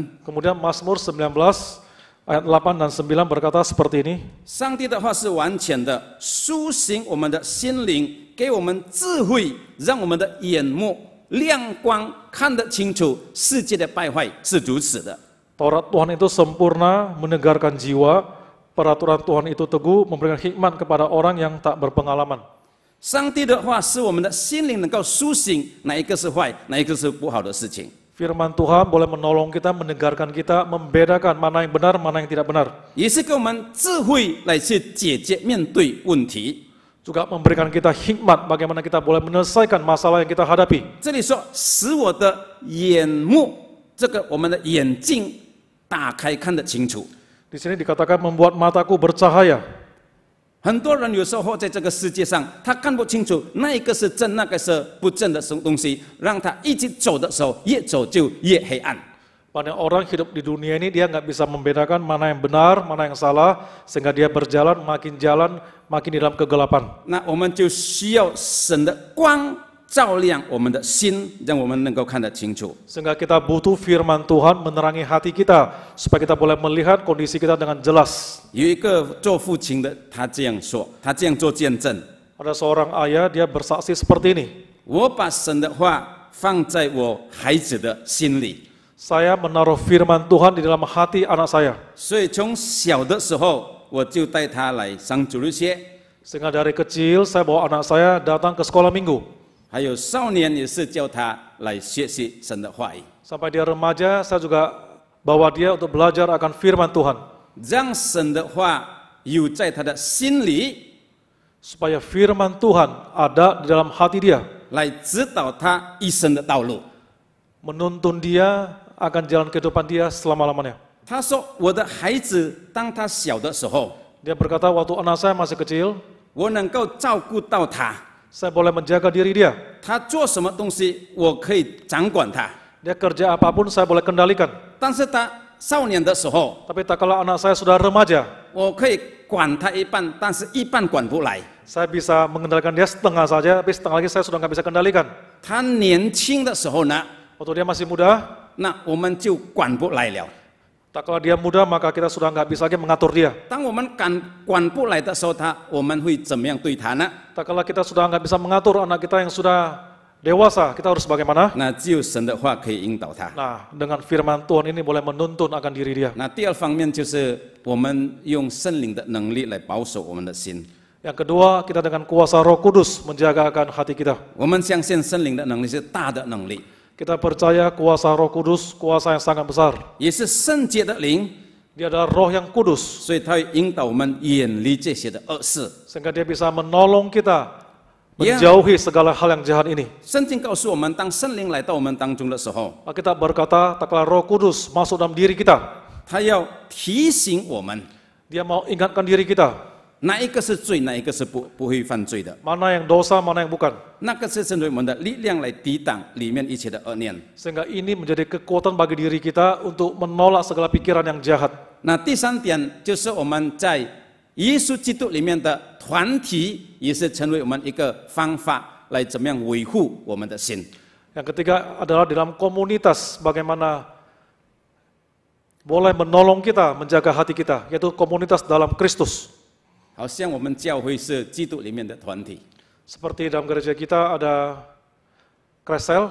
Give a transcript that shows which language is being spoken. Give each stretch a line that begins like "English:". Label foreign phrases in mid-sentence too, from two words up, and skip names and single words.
Indonesian: Kemudian Mazmur 19 ayat 8 dan 9 berkata seperti ini.
Chinese: 上帝的话是完全的，苏醒我们的心灵，给我们智慧，让我们的眼目亮光，看得清楚世界的败坏是如此的。
Indonesian: Taurat Tuhan itu sempurna, menyegarkan jiwa. Peraturan Tuhan itu teguh, memberikan hikmat kepada orang yang tak berpengalaman.
Chinese: 上帝的话使我们的心灵能够苏醒，哪一个是坏，哪一个是不好的事情。
Indonesian: Firman Tuhan boleh menolong kita, menyegarkan kita, membedakan mana yang benar, mana yang tidak benar.
Chinese: 也是给我们智慧来去解决面对问题。
Indonesian: Juga memberikan kita hikmat bagaimana kita boleh menyelesaikan masalah yang kita hadapi.
Chinese: 这里说，使我的眼目，这个我们的眼睛打开，看得清楚。
Indonesian: Di sini dikatakan membuat mataku bercahaya.
Chinese: 很多人有时候在这个世界上，他看不清楚那一个是正，那个是不正的东西，让他一直走的时候，越走就越黑暗。
Indonesian: Banyak orang hidup di dunia ini dia nggak bisa membedakan mana yang benar, mana yang salah, sehingga dia berjalan makin di dalam kegelapan.
Chinese: 那我们就需要神的光照亮我们的心，让我们能够看得清楚。
Indonesian: Sehingga kita butuh firman Tuhan menerangi hati kita, supaya kita boleh melihat kondisi kita dengan jelas.
Chinese: 有一个做父亲的，他这样说，他这样做见证：
Indonesian: Ada seorang ayah, dia bersaksi seperti ini.
Chinese: 我把神的话放在我孩子的心里。
Indonesian: Saya menaruh firman Tuhan di dalam hati anak saya.
Chinese: 所以从小的时候，我就带他来上主日学，
Indonesian: Sehingga dari kecil saya bawa anak saya datang ke sekolah minggu.
Chinese: 还有少年也是叫他来学习神的话语，
Indonesian: Sampai dia remaja, saya juga bawa dia untuk belajar akan firman Tuhan.
Chinese: 让神的话有在他的心里，
Indonesian: Supaya firman Tuhan ada di dalam hati dia.
Chinese: 来指导他一生的道路。
Indonesian: Menuntun dia akan jalan kehidupan dia selama-lamanya.
Chinese: 他说：“我的孩子，当他小的时候，
Indonesian: Dia berkata, waktu anak saya masih kecil,
Chinese: 我能够照顾到他，
Indonesian: saya boleh menjaga diri dia.
Chinese: 他做什么东西，我可以掌管他。
Indonesian: Dia kerja apapun saya boleh kendalikan.
Chinese: 但是他少年的时候，
Indonesian: Tapi tak kala anak saya sudah remaja,
Chinese: 我可以管他一半，但是一半管不来。
Indonesian: saya bisa mengendalikan dia setengah saja, tapi setengah lagi saya sudah nggak bisa kendalikan.
Chinese: 他年轻的时候呢，
Indonesian: Waktu dia masih muda,
Chinese: 那我们就管不来了。
Indonesian: tak kala dia muda maka kita sudah nggak bisa lagi mengatur dia.
Chinese: 当我们管不来的时候，我们会怎么样对他呢？
Indonesian: Tak kala kita sudah nggak bisa mengatur anak kita yang sudah dewasa, kita harus bagaimana?
Chinese: 那只有神的话可以引导他。
Indonesian: Nah, dengan firman Tuhan ini boleh menuntun akan diri dia.
Chinese: 那第二方面就是我们用圣灵的能力来保守我们的心。
Indonesian: Yang kedua, kita dengan kuasa Roh Kudus menjaga akan hati kita.
Chinese: 我们相信圣灵的能力是大的能力，
Indonesian: Kita percaya kuasa Roh Kudus, kuasa yang sangat besar.
Chinese: 也是圣洁的灵，
Indonesian: Dia adalah roh yang kudus,
Chinese: 所以它会引导我们远离这些的恶事。
Indonesian: sehingga dia bisa menolong kita Ya. menjauhi segala hal yang jahat ini.
Chinese: 圣经告诉我们，当圣灵来到我们当中的时候，
Indonesian: Alkitab berkata, tak kala Roh Kudus masuk dalam diri kita,
Chinese: 他要提醒我们，
Indonesian: dia mau ingatkan diri kita,
Chinese: 哪一个是罪，哪一个是不会犯罪的。
Indonesian: mana yang dosa, mana yang bukan.
Chinese: 那个是成为我们的力量来抵挡里面一切的恶念。
Indonesian: Sehingga ini menjadi kekuatan bagi diri kita untuk menolak segala pikiran yang jahat.
Chinese: 那第三点就是我们在耶稣基督里面的团体，也是成为我们一个方法来怎么样维护我们的心。
Indonesian: Yang ketiga adalah dalam komunitas, bagaimana boleh menolong kita menjaga hati kita, yaitu komunitas dalam Kristus.
Chinese: 好像我们教会是基督里面的团体，
Indonesian: Seperti dalam gereja kita ada Kresel,